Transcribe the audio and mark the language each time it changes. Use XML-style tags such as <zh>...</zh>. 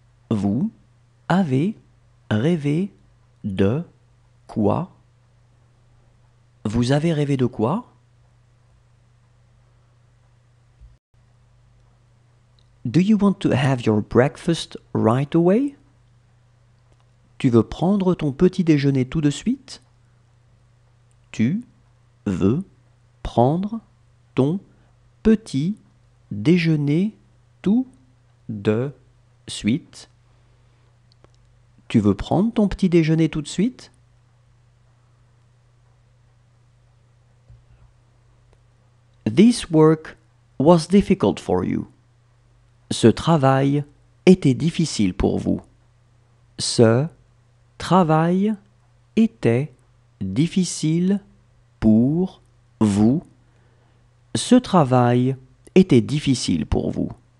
<fr>Vous avez rêvé de quoi? Vous avez rêvé de quoi?</fr> <en>Do you want to have your breakfast right away?</en> <fr>Tu veux prendre ton petit déjeuner tout de suite? Tu veux prendre ton petit déjeuner tout de suite? Tu veux prendre ton petit déjeuner tout de suite?</fr> <en>This work was difficult for you.</en> <fr>Ce travail était difficile pour vous. Ce travail était difficile pour vous. Ce travail était difficile pour vous.</fr>